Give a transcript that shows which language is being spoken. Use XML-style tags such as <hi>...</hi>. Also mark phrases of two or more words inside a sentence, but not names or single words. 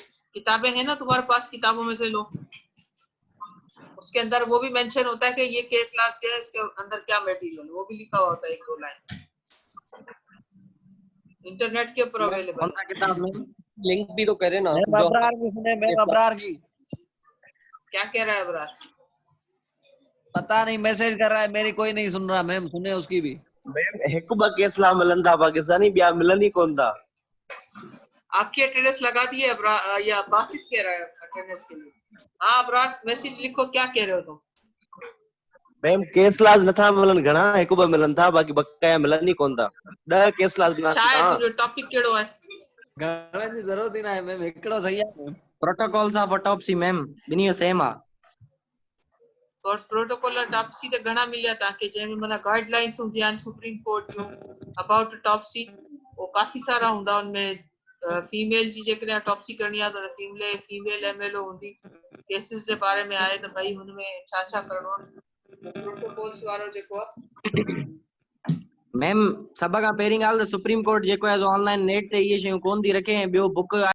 <ur>کتابیں ہیں نا تمہارے پاس، کتابوں میں سے لو۔ اس کے اندر وہ بھی مینشن ہوتا ہے کہ یہ</ur> <en>case class</en> <ur>کیا ہے، اس کے اندر کیا میٹیریل، وہ بھی لکھا ہوا ہوتا ہے 1-2 لائن. انٹرنیٹ کے اوپر اویلیبل کون سا کتاب میں? لنک بھی تو کرے نا. میم ابرار کی سنے، میم ابرار کی. کیا کہہ رہا ہے ابرار? پتا نہیں، میسج کر رہا ہے، میری کوئی نہیں سن رہا میم، سنے اس کی بھی.</ur> <sd>मैम हिकु ॿ केस ला मिलन था पाकिस्तानी, ॿिया मिलन ही कोन था।</sd> <ur>آپ کی اٹینڈنس لگا دی ہے ابرار، یا باسط کہہ رہا ہے اٹینڈنس کے لیے? ہاں ابرار، میسج لکھو، کیا کہہ رہے ہو تم?</ur> <sd>मैम केस लाज नथा मिलन घणा, हिकु ॿ मिलन था, बाक़ी बकाया मिलन ही कोन था। 10 केस लाज मिलन था। शायद टॉपिक केड़ो है? घणे जी जरूरत ही ना है मैम, हिकड़ो सही है मैम।</sd> <en>protocols of autopsy</en> <sd>मैम, बिनी जो सेम आ। और</sd> <en>protocol autopsy</en> <sd>ते घणा मिलिया ताके, जंहिंमें माना गाइडलाइंस हुंदियूं आहिनि सुप्रीम कोर्ट जो</sd> <en>about autopsy,</en> <sd>वो काफी सारा हुंदा उनमें। फीमेल जी जेकॾहिं ऑटोप्सी करणी आहे त फीमेल एमएलओ हूंदी। केसेस जे बारे में आहे त भई हुनमें छा छा करणो आहे, प्रोटोकॉल्स वारो जेको आहे। मैम सभ खां पहिरीं ॻाल्हि त सुप्रीम कोर्ट जेको आहे</sd> <en>online net</en> <sd>ते इहे शयूं कोन थी रखे, ऐं ॿियो बुक</sd>